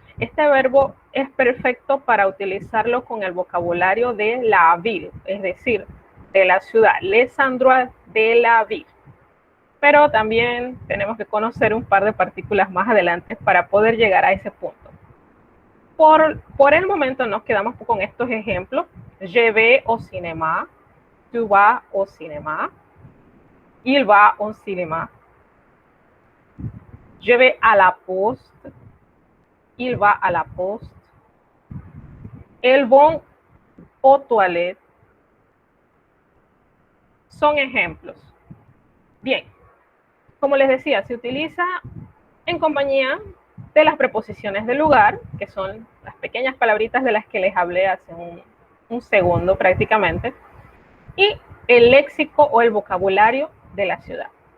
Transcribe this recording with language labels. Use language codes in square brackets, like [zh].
[es] Este verbo es perfecto para utilizarlo con el vocabulario de la ville, es decir, de la ciudad, [fr] les endroits de la ville. [es] Pero también tenemos que conocer un par de partículas más adelante para poder llegar a ese punto. Por el momento nos quedamos con estos ejemplos. [fr] Je vais au cinéma, tu vas au cinéma, il va au cinéma. Je vais à la poste, il va à la poste. Elles vont aux toilettes. [es] Son ejemplos. Bien, como les decía, se utiliza en compañía de las preposiciones de lugar, que son las pequeñas palabritas de las que les hablé hace un segundo prácticamente, y el léxico o el vocabulario de la ciudad.